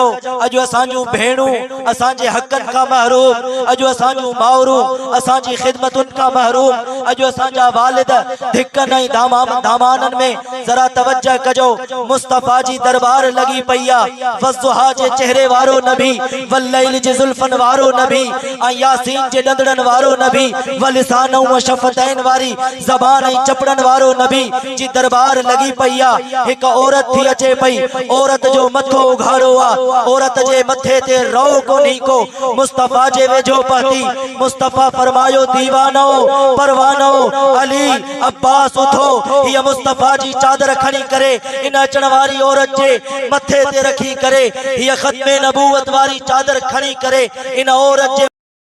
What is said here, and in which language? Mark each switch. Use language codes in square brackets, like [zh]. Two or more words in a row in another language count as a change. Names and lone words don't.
[sd] अजो असांजू भेणू असां जे हकन का महरूम, अजो असांजू मावरू असां जी खिदमतुन का महरूम, अजो असां जा वालिद धिकन ऐं दामानन में जरा तवज्जो कजो। मुस्तफा जी दरबार लगी पईया वज़ुहा जे चेहरे वारो नबी, वल्लैल जे जुल्फन वारो नबी, यासीन जे डंदड़न वारो नबी, [ar] ولسان وشفتين [sd] वारी ज़बान ऐं चपड़न वारो नबी जी दरबार लगी पईया। एक औरत थी अचे पई, औरत जो मथो उघाड़ो आ, औरत जे मथे ते रो कोन्ही को, मुस्तफा जे वेझो पहुती। मुस्तफा फरमायो दीवानो परवानो अली अब्बास उठो। ये मुस्तफा जी चादर खणी करे इन अचण वारी औरत जे मथे ते रखी करे, ये खत्मे नबूवत वारी चादर खणी करे इन औरत जे